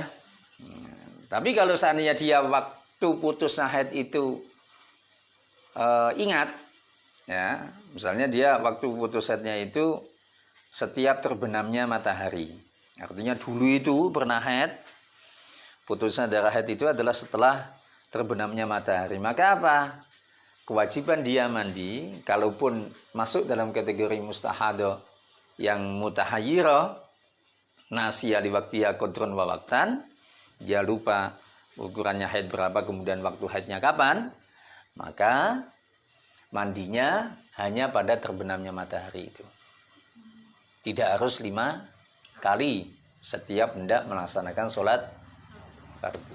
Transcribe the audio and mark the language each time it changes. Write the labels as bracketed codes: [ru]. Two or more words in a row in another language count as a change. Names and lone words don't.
[id] Tapi kalau seandainya dia waktu putus haid itu ingat, ya, misalnya dia waktu putus haidnya itu setiap terbenamnya matahari, Artinya dulu itu pernah haid, putusnya darah haid itu adalah setelah terbenamnya matahari. Maka apa? Kewajiban dia mandi, kalaupun masuk dalam kategori mustahado yang mutahayyirah, [ar] ناسية لوقتها قدرا ووقتا, [id] dia lupa ukurannya haid berapa, kemudian waktu haidnya kapan, maka mandinya hanya pada terbenamnya matahari itu. Tidak harus 5 kali setiap hendak melaksanakan sholat fardu.